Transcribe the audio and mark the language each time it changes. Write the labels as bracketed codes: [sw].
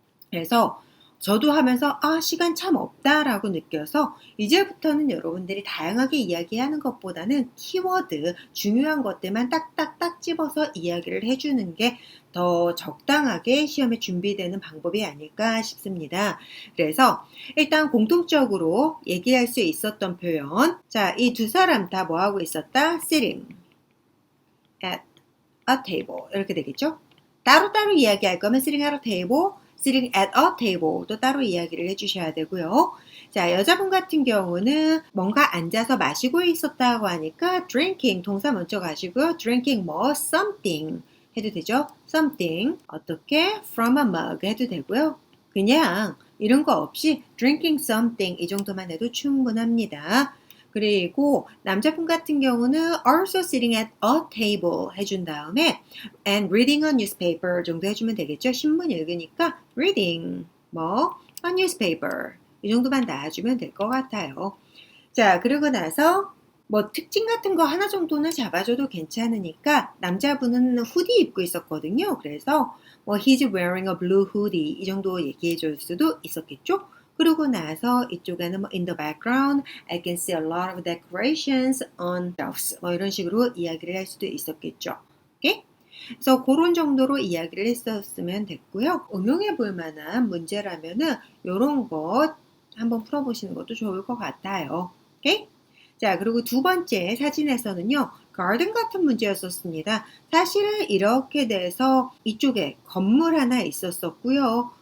[ko] 그래서 저도 하면서 시간 참 없다라고 느껴서 이제부터는 여러분들이 다양하게 이야기하는 것보다는 키워드, 중요한 것들만 딱딱딱 집어서 이야기를 해주는 게 더 적당하게 시험에 준비되는 방법이 아닐까 싶습니다. 그래서 일단 공통적으로 얘기할 수 있었던 표현, 자, 이 두 사람 다 뭐하고 있었다? [en] Sitting at a table [ko] 이렇게 되겠죠? 따로따로 이야기할 거면 [en] sitting at a table, [ko] sitting at a table 또 따로 이야기를 해주셔야 되고요. 자, 여자분 같은 경우는 뭔가 앉아서 마시고 있었다고 하니까 drinking 동사 먼저 가시고요. drinking 뭐 something 해도 되죠. something 어떻게 [en] from a mug [ko] 해도 되고요. 그냥 이런 거 없이 [en] drinking something [ko] 이 정도만 해도 충분합니다. 그리고 남자분 같은 경우는 [en] also sitting at a table [ko] 해준 다음에 [en] and reading a newspaper [ko] 정도 해주면 되겠죠. 신문 읽으니까 reading 뭐 [en] a newspaper [ko] 이 정도만 놔주면 될 것 같아요. 자, 그리고 나서 뭐 특징 같은 거 하나 정도는 잡아줘도 괜찮으니까 남자분은 후디 입고 있었거든요. 그래서 뭐 [en] he's wearing a blue hoodie [ko] 이 정도 얘기해 줄 수도 있었겠죠. 그러고 나서 이쪽에는 뭐 [en] in the background I can see a lot of decorations on shelves [ko] 뭐 이런 식으로 이야기를 할 수도 있었겠죠. 오케이? 그래서 그런 정도로 이야기를 했었으면 됐고요. 응용해 볼 만한 문제라면은 이런 것 한번 풀어보시는 것도 좋을 것 같아요. 오케이? 자, 그리고 두 번째 사진에서는요. 가든 같은 문제였었습니다. 사실은 이렇게 돼서 이쪽에 건물 하나 있었었고요.